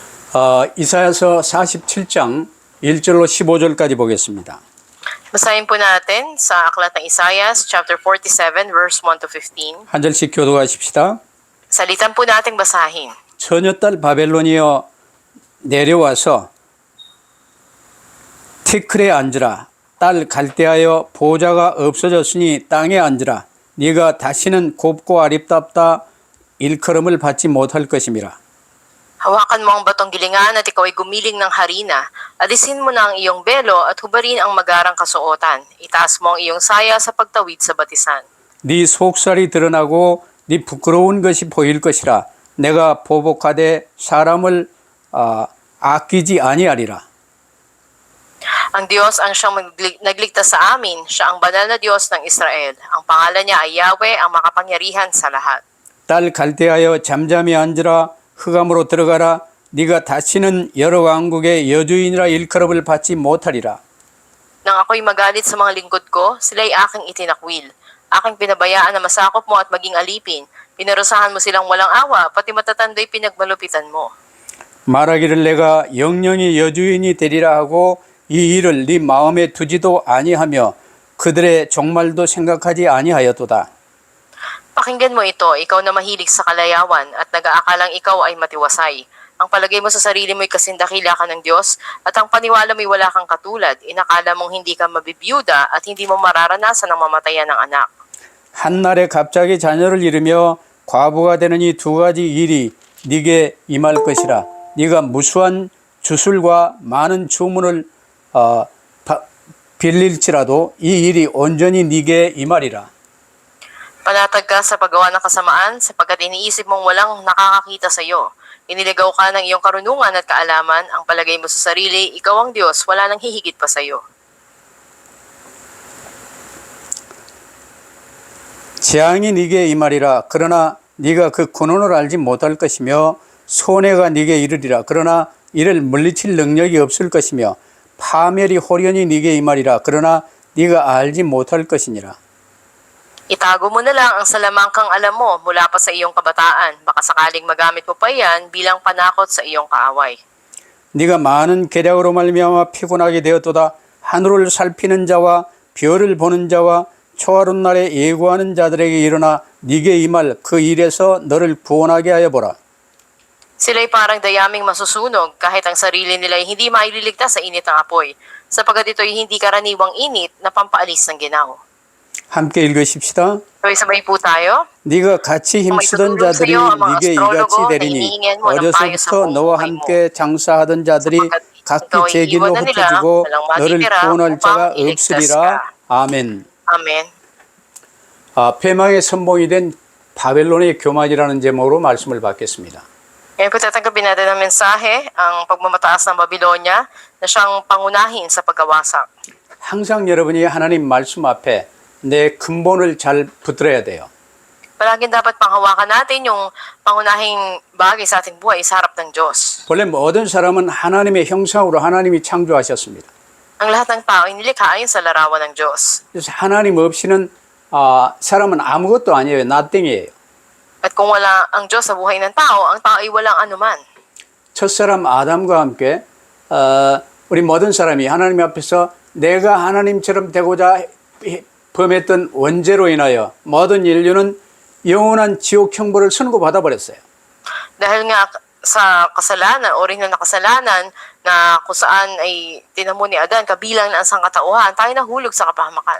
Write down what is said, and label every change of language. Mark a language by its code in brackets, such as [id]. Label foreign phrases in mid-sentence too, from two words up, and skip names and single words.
[ko] 이사야서 47장 1절로 15절까지 보겠습니다. [tl] Basahin po natin sa aklat ng Isaias, [en] chapter 47, verse 1 to 15. [ko] 한 절씩 교도하십시다. [tl] Salitan po nating basahin. [ko] 처녀딸 바벨론이여 내려와서 티클에 앉으라. 딸 갈대하여 보좌가 없어졌으니 땅에 앉으라. 네가 다시는 곱고 아립답다 일컬음을 받지 못할 것임이라. [tl] Hawakan mo ang batong gilingan at ikaw ay gumiling ng harina. Alisin mo na ang iyong belo at hubarin ang magarang kasuotan. Itaas mo ang iyong saya sa pagtawid sa batisan. [ko] 네 속살이 드러나고 네 부끄러운 것이 보일 것이라. 내가 보복하되 사람을 아끼지 아니하리라. [tl] Ang Diyos ang siyang nagligtas sa amin. Siya ang banal na Diyos ng Israel. Ang pangalan niya ay Yahweh, ang makapangyarihan sa lahat. [ko] 딸 갈대하여 잠잠히 앉으라. 흑암으로 들어가라. 네가 다시는 여러 왕국의 여주인이라 일컬음을 받지 못하리라. [tl] Nang ako'y magalit sa mga lingkod ko, sila'y aking itinakwil. Aking pinabayaan na masakop mo at maging alipin. Pinarusahan mo silang walang awa, pati matatando'y pinagmalupitan mo. [ko] 말하기를 내가 영영이 여주인이 되리라 하고 이 일을 네 마음에 두지도 아니하며 그들의 종말도 생각하지 아니하였도다. [tl] Pakinggan mo ito, ikaw na mahilig sa kalayawan at nag-aakalang ikaw ay matiwasay. Ang palagay mo sa sarili mo'y kasindakila ka ng Diyos at ang paniwala mo'y wala kang katulad. Inakala mong hindi ka mabibiyuda at hindi mo mararanasan ang mamatayan ng anak. [ko] 한날에 갑자기 자녀를 잃으며 과부가 되는 이 두 가지 일이 네게 임할 것이라. 네가 무수한 주술과 많은 주문을 빌릴지라도 이 일이 온전히 네게 임하리라. [tl] Panatag ka sa paggawa ng kasamaan sapagkat iniisip mong walang nakakakita sa iyo. Iniligaw ka ng iyong karunungan at kaalaman, ang palagay mo sa sarili, ikaw ang Diyos, wala nang hihigit pa sa iyo. [ko] 재앙이 네게 임하리라. 그러나 네가 그 근원을 알지 못할 것이며 손해가 네게 이르리라. 그러나 이를 물리칠 능력이 없을 것이며 파멸이 호련히 네게 임하리라. 그러나 네가 알지 못할 것이니라. [tl] Itago mo na lang ang salamangkang alam mo mula pa sa iyong kabataan. Baka sakaling magamit mo pa yan bilang panakot sa iyong kaaway. [ko] 네가 많은 계략으로 말미암아 피곤하게 되었도다. 하늘을 살피는 자와 별을 보는 자와 초하룻 날에 예고하는 자들에게 일어나 네게 임할 그 일에서 너를 구원하게 하여 보라. [tl] Sila'y parang dayaming masusunog kahit ang sarili nila'y hindi maililigtas sa init ng apoy, sapagkat ito'y hindi karaniwang init na pampaalis ng ginaw. [ko] 함께 읽으십시다. [tl] Sabay-sabay po tayo. [ko] 네가 같이 힘쓰던 자들이 네게 이같이 되리니 어려서부터 너와 함께 장사하던 자들이 각기 제 길로 흩어지고 너를 구원할 자가 없으리라. 아멘. [tl] Amen. [ko] 패망의 선봉이 된 바벨론의 교만이라는 제목으로 말씀을 받겠습니다. [tl] Ngayon po tatanggapin natin ang mensahe, ang pagmamataas ng Babylonia na siyang pangunahin sa pagkawasak. [ko] 항상 여러분이 하나님 말씀 앞에 내 근본을 잘 붙들어야 돼요. [tl] Palaging dapat panghawakan natin yung pangunahing bagay sa ating buhay sa harap ng Diyos. [ko] 원래 모든 사람은 하나님의 형상으로 하나님이 창조하셨습니다. [tl] Ang lahat ng tao ay nilikha ayon sa larawan ng Diyos. [ko] 그래서 하나님 없이는 사람은 아무것도 아니에요. nothing이에요. [tl] At kung wala ang Diyos sa buhay ng tao, ang tao ay walang anuman. [ko] 첫사람 아담과 함께 우리 모든 사람이 하나님 앞에서 내가 하나님처럼 되고자 범했던 원죄로 인하여 모든 인류는 영원한 지옥 형벌을 선고받아 버렸어요. [tl] Dahil nga sa kasalanan, orihinal na kasalanan na kung saan ay tinamo ni Adan, kabilang na ang sangkatauhan, tayo nahulog sa kapahamakan.